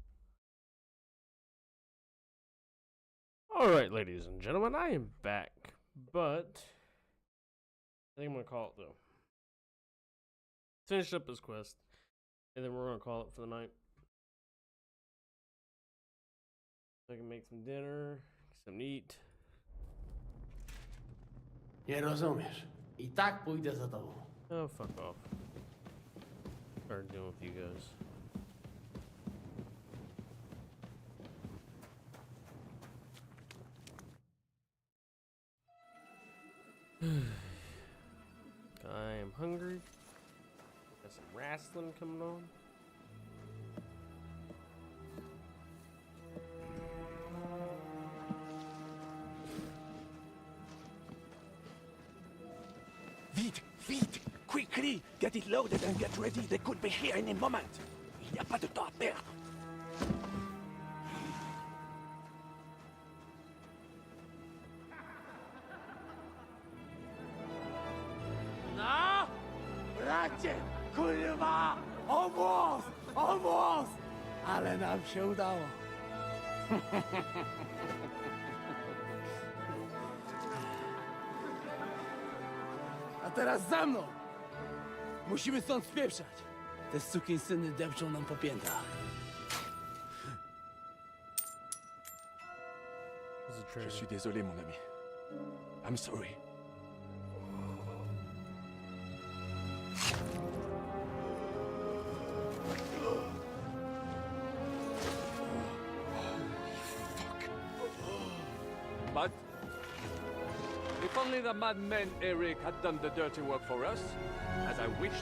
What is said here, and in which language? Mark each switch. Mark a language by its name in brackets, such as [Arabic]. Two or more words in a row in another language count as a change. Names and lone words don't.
[English] Alright, ladies and gentlemen, I am back. But I think I'm gonna call it though. Finish up this quest. And then we're gonna call it for the night. So I can make some dinner, something to eat. [Polish] Nie rozumiesz. I tak pójdę za tobą. [English] Oh, fuck off. Start dealing with you guys. I am hungry. Got some wrestling coming on. Vite! Quickly! Get it loaded and get ready. They could be here in a moment. [French] Il n'y a pas de temps à perdre. [English] No! [Polish] Bracie! Kurwa! Almost! Ale nam się udało. A teraz za mną! Musimy stąd spieprzać. Te sukinsyny depczą nam po piętach. [French] Je suis désolé, mon ami. [English] I'm sorry. But if only the madman Eric had done the dirty work for us, as I wished.